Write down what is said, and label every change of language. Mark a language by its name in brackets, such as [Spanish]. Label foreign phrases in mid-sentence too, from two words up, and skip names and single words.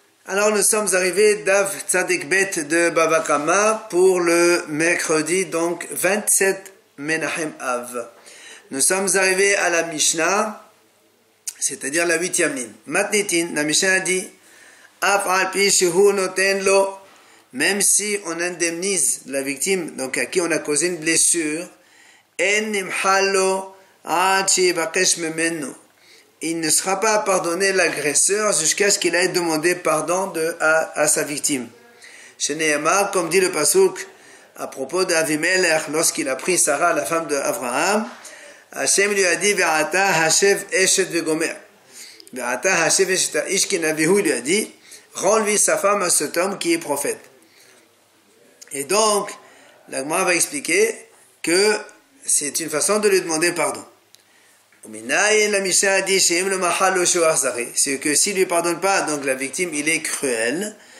[French] Alors nous sommes arrivés d'Av Tzadik Bet de Bava Kama pour le mercredi, donc 27 Menachem Av. Nous sommes arrivés à la Mishnah, c'est-à-dire la 8e ligne. [Hebrew] Matnitin, [French] la Mishnah dit, [Hebrew] אף על פי שהוא נותן לו, [French] même si on indemnise la victime, donc à qui on a causé une blessure, [Hebrew] אין נמחל לו עד שיבקש ממנו. [French] Il ne sera pas pardonné l'agresseur jusqu'à ce qu'il ait demandé pardon à sa victime. Chez Nehemar, comme dit le Pasuk à propos d'Avimelech, lorsqu'il a pris Sarah, la femme d'Abraham, Hachem lui a dit [Hebrew] ועתה השב אשת וגומר. ועתה השב אשת האיש כי נביא הוא, [French] il lui a dit rends-lui sa femme à cet homme qui est prophète. Et donc, la Gemara va expliquer que c'est une façon de lui demander pardon. La Mishnah a dit c'est que s'il ne lui pardonne pas, donc la victime il est cruel.